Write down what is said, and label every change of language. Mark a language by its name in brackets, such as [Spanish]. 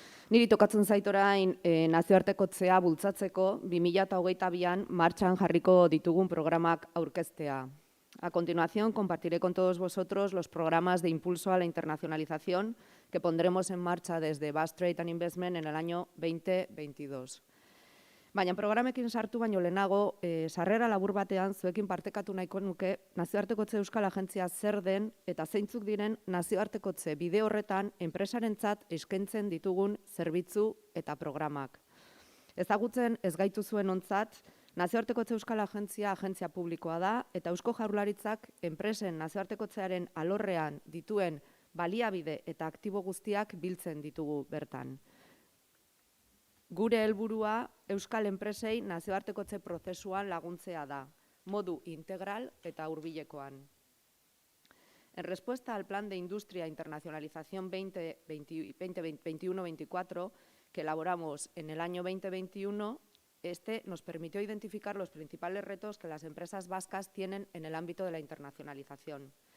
[Basque] Niri tokatzen zait orain nazioartekotzea bultzatzeko 2022an martxan jarriko ditugun programak aurkeztea. [Spanish] A continuación, compartiré con todos vosotros los programas de impulso a la internacionalización que pondremos en marcha desde Basque Trade and Investment en el año 2022. [Basque] Baina programekin sartu baino lehenago, sarrera labur batean zuekin partekatu nahiko nuke nazioartekotze Euskal Agentzia zer den eta zeintzuk diren nazioartekotze bide horretan enpresarentzat eskaintzen ditugun zerbitzu eta programak. Ezagutzen ez gaituzuen ontzat, Nazioartekotze Euskal Agentzia agentzia publikoa da eta Eusko Jaurlaritzak enpresen nazioartekotzearen alorrean dituen baliabide eta aktibo guztiak biltzen ditugu bertan. Gure helburua Euskal enpresei nazioartekotze prozesuan laguntzea da, modu integral eta hurbilekoan. [Spanish] En respuesta al Plan de Industria e Internacionalización 2021-24 que elaboramos en el año 2021, este nos permitió identificar los principales retos que las empresas vascas tienen en el ámbito de la internacionalización.